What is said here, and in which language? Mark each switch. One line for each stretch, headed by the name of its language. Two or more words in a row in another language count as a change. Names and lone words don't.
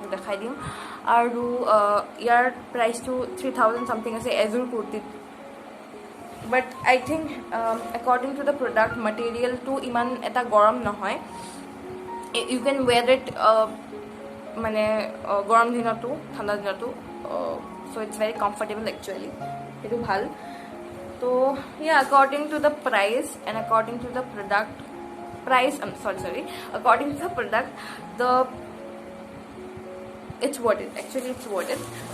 Assamese: দেখাই দিম আৰু ইয়াৰ প্ৰাইস টু 3000 সামথিং আছে এজুৰ কুৰ্তি
English: but I think according to the product material to
Assamese: ইমান এটা গৰম নহয়
English: you can wear it
Assamese: মানে গৰম দিনতো ঠাণ্ডা দিনতো
English: so it's very comfortable actually
Assamese: এটো ভাল তো
English: yeah according to the price and according to the product price I'm sorry according to the product it's worth it actually it's worth it